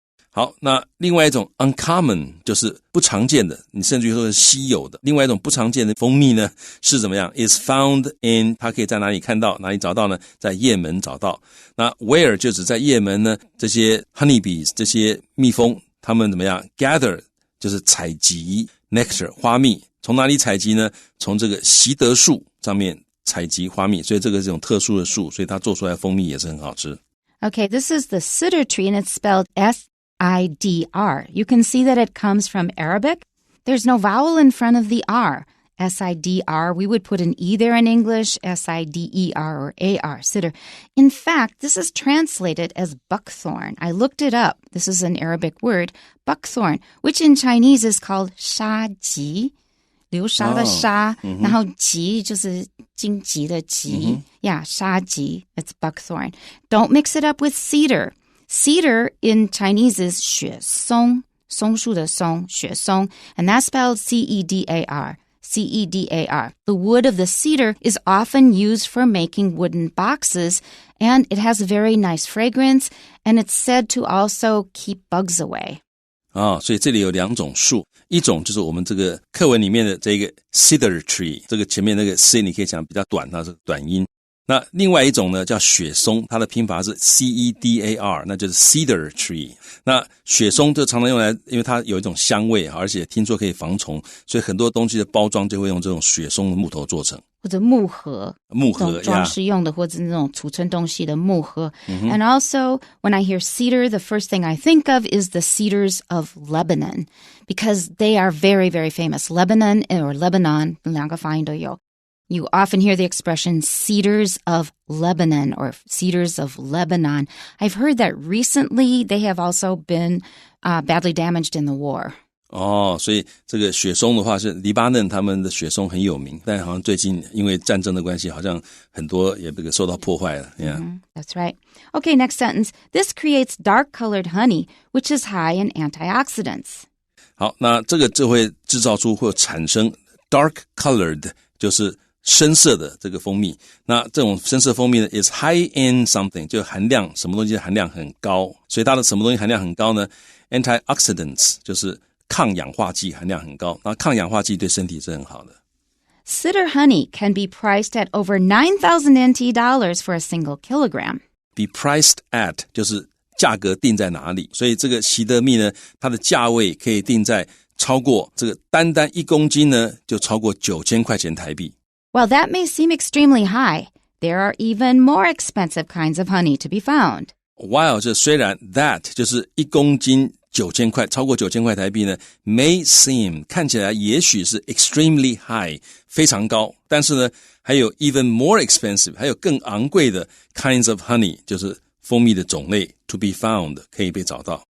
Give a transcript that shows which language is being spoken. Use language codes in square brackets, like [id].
[zh] 好，那另外一种 uncommon 就是不常见的，你甚至于说是稀有的。另外一种不常见的蜂蜜呢是怎么样 [en] is found in [zh] 它可以在哪里看到，哪里找到呢？在也门找到。那 where 就指在也门呢，这些 honeybees 这些蜜蜂他们怎么样 gather 就是采集 nectar 花蜜。从哪里采集呢？从这个习得树上面采集花蜜，所以这个是一种特殊的树，所以它做出来的蜂蜜也是很好吃。 [en] Okay, this is the cedar tree and it's spelled S-I-D-R. You can see that it comes from Arabic. There's no vowel in front of the R. S-I-D-R. We would put an E there in English, S-I-D-E-R or A-R, cedar. In fact, this is translated as buckthorn. I looked it up. This is an Arabic word, buckthorn, which in Chinese is called 沙棘。 [zh] 流沙的沙，然后棘就是荆棘的棘。 [en] Yeah, 沙棘.It's buckthorn. Don't mix it up with cedar. Cedar in Chinese is [zh] 雪松，松树的松，雪松， [en] and that's spelled C-E-D-A-R. C-E-D-A-R. The wood of the cedar is often used for making wooden boxes, and it has a very nice fragrance, and it's said to also keep bugs away. [zh] 所以这里有2种树，一种就是我们这个课文里面的这个 cedar tree， 这个前面那个 C 你可以讲比较短，它是短音。那另外一种呢叫雪松，它的拼法是 C-E-D-A-R， 那就是 cedar tree。那雪松就常常用来，因为它有一种香味，而且听说可以防虫，所以很多东西的包装就会用这种雪松的木头做成。或者木盒装饰用的，或者那种储存东西的木盒。 [en] And also, when I hear cedar, the first thing I think of is the cedars of Lebanon, because they are very, very famous. Lebanon or Lebanon, [zh] 两个发音都有。 [en] You often hear the expression cedars of Lebanon or cedars of Lebanon. I've heard that recently they have also been badly damaged in the war. [zh] 所以这个雪松的话是黎巴嫩他们的雪松很有名，但好像最近因为战争的关系，好像很多也这个受到破坏了。 [en] That's right. Okay, next sentence. This creates dark-colored honey, which is high in antioxidants. [zh] 好，那这个就会制造出或产生 dark-colored， 就是深色的这个蜂蜜。那这种深色蜂蜜呢 [en] is high in something， [zh] 就含量什么东西的含量很高，所以它的什么东西含量很高呢？ antioxidants 就是抗氧化剂含量很高，那抗氧化剂对身体是很好的。 [en] Cedar honey can be priced at over 9,000 NT dollars for a single kilogram. Be priced at [zh] 就是价格定在哪里，所以这个习得蜜呢，它的价位可以定在超过这个单1公斤呢，就超过9000块钱台币。 [en] While that may seem extremely high, there are even more expensive kinds of honey to be found. [zh] While 就虽然 that 就是1公斤9000块，超过9000块台币呢 [en] may seem [zh] 看起来也许是 [en] extremely high [zh] 非常高，但是呢还有 [en] even more expensive [zh] 还有更昂贵的 [en] kinds of honey [zh] 就是蜂蜜的种类 [en] to be found [zh] 可以被找到。